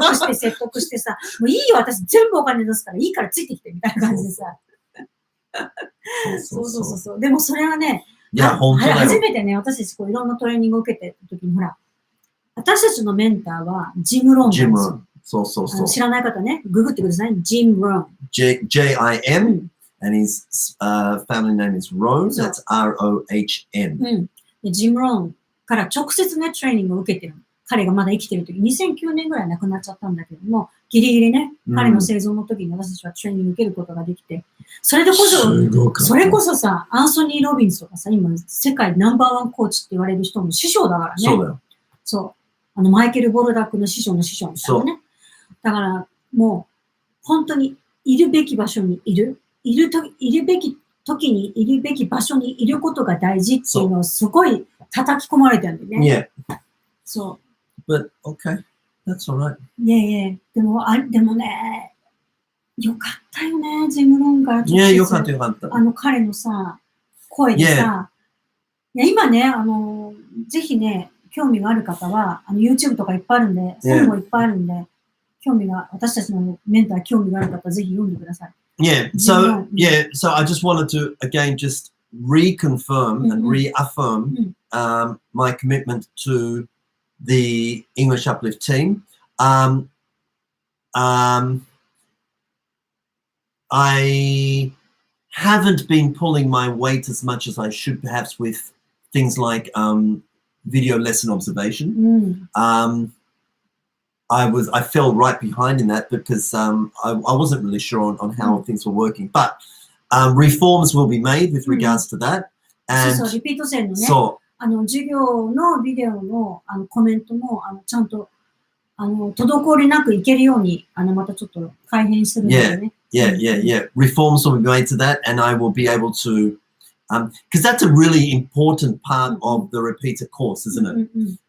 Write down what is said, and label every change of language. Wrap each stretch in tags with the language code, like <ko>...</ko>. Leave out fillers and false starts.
<ja>説得してさ、もういいよ、私全部お金出すからいいからついてきてみたいな感じでさ。そう。でもそれはね、いや、本当だよ。初めてね、私たちいろんなトレーニングを受けてた時に、ほら、私たちのメンターはジム・ロンなんですよ。そう。知らない方ね、ググってください。ジム・ロン。</ja> <en>J-I-M and his family name is Rohn. That's R-O-H-N.</en> <ja>ジム・ロンっから直接ね、トレーニングを受けてる。彼がまだ生きてる時、2009年ぐらい亡くなっちゃったんだけども、ギリギリね、彼の生存の時に私たちはトレーニング受けることができて、それこそさ、アンソニー・ロビンスとかさ、今、世界ナンバーワンコーチって言われる人の師匠だからね。そうだよ。そう。マイケル・ボルダックの師匠の師匠みたいなね。だから、もう、本当に、いるべき場所にいる。いるべき時にいるべき場所にいることが大事っていうのをすごい叩き込まれてるんだよね。</ja> <en>Yeah.</en> <ja>そう。</ja> <en>But, okay. That's all right.</en> <ja>でもね、よかったよね、ジム・ロンから直接。よかったよかった。彼のさ、声でさ、今ね、ぜひね、興味がある方は、YouTube とかいっぱいあるんで、本もいっぱいあるんで、私たちのメンター興味がある方はぜひ読んでください。</ja> <en>So I just wanted to, again, just reconfirm and reaffirm my commitment to the English Uplift team. I haven't been pulling my weight as much as I should, perhaps, with things like video lesson observation. I fell right behind in that because I wasn't really sure on how things were working. But reforms will be made with regards to that. And</en> <ja>そう、リピート生のね。授業のビデオのコメントもちゃんと滞りなくいけるようにまたちょっと改変するんだよね。</ja> <en>Reforms will be made to that, and I will be able to, because that's a really important part of the repeater course, isn't it?</en>